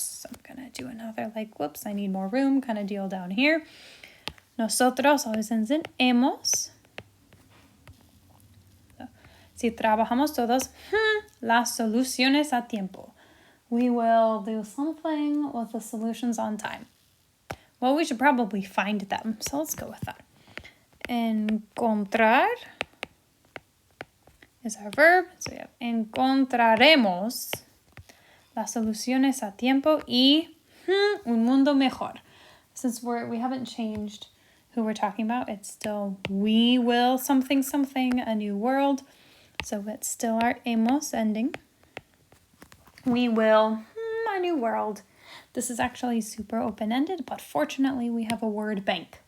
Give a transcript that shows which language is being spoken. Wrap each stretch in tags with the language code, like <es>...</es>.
<en>So I'm going to do another whoops, I need more room kind of deal down here. Nosotros always ends in hemos.</en> <es>So, si trabajamos todos, las soluciones a tiempo.</es> <en>We will do something with the solutions on time. Well, we should probably find them, so let's go with that. Encontrar is our verb. So we have</en> <es>encontraremos las soluciones a tiempo y un mundo mejor.</es> <en>Since we haven't changed who we're talking about, it's still we will something, a new world. So it's still our hemos ending. We will a new world. This is actually super open-ended, but fortunately we have a word bank.</en>